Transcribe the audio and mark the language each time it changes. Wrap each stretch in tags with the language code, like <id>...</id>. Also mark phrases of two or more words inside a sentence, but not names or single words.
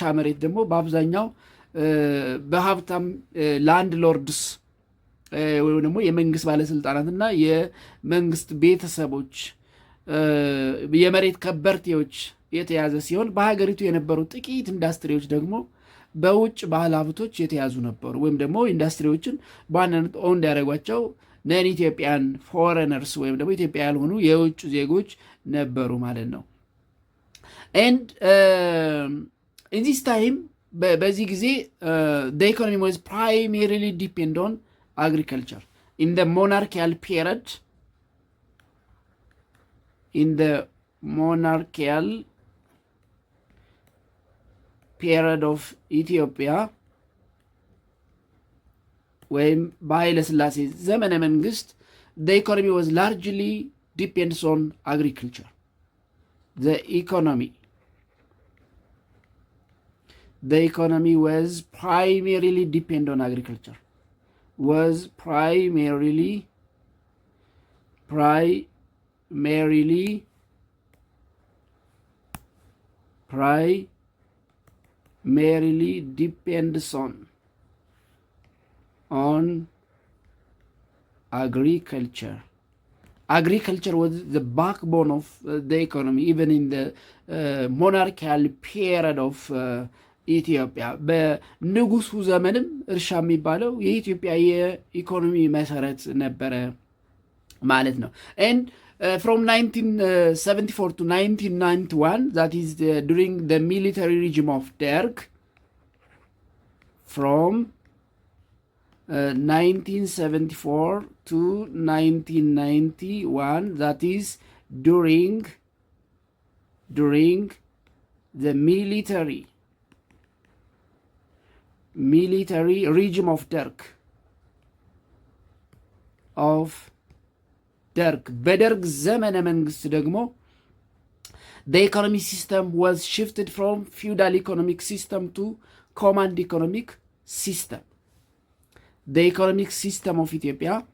<am>መሬት ደግሞ በአብዛኛው በሀብታም</am> <en>land lords</en> <am>ወይም ደግሞ የመንግስት ባለስልጣናትና የመንግስት ቤተሰቦች የመሬት ከበርቴዎች የተያዘ ሲሆን በሀገሪቱ የነበሩ ጥቂት ኢንዱስትሪዎች ደግሞ በውጭ ባህል ሀብቶች የተያዙ ነበሩ ወይም ደግሞ ኢንዱስትሪዎችን በዋናነት ኦን ያደረጓቸው</am> <en>non Ethiopian foreigners</en> <am>ወይም ደግሞ ኢትዮጵያ ያልሆኑ የውጭ ዜጎች ነበሩ ማለት ነው።</am> <en>and in this time</en> <am>በዚህ ጊዜ</am> <en>the economy was primarily depend on agriculture in the monarchical period of Ethiopia</en> <am>ወይም በኃይለ ሥላሴ ዘመነ መንግስት</am> <en>the economy was largely depends on agriculture. The economy was primarily depend on agriculture. Primarily depends on agriculture. Agriculture was the backbone of the economy even in the monarchical period of</en> <am>ኢትዮጵያ በንጉሱ ዘመንም እርሻ የሚባለው የኢትዮጵያ የኢኮኖሚ መሰረት ነበረ ማለት ነው።</am> <en>and from 1974 to 1991 that is during the military regime of Derg, from 1974 to 1991 that is during the military regime of Derg</en> <am>በደርግ ዘመነ መንግስት</am> <en>ደግሞ the economic system was shifted from feudal economic system to command economic system. The economic system of Ethiopia,</en>